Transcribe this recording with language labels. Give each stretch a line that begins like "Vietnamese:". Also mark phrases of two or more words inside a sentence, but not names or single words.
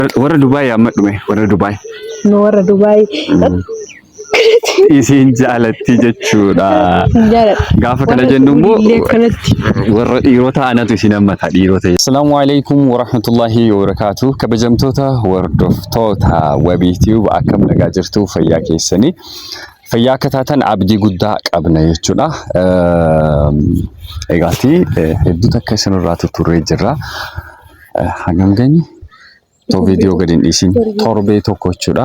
Oromo: warra Dubai amma dhume warra Dubai. No warra Dubai. Isin jaalatti jechuudha. Gaafa kana jennu immoo warra dhiirota anatu isin hammata dhiirota.
Arabic: السلام عليكم ورحمة الله وبركاته.
Oromo: Kabajamtoota hordoftoota WebTube akkam nagaa jirtu fayyaa keessanii. Fayyaa akka taatan abdii guddaa qabna jechuudha. Egaati hedduu takka isinirraa turree jirra. Hangam geenye video gadin isin torbee tokko jechuudha.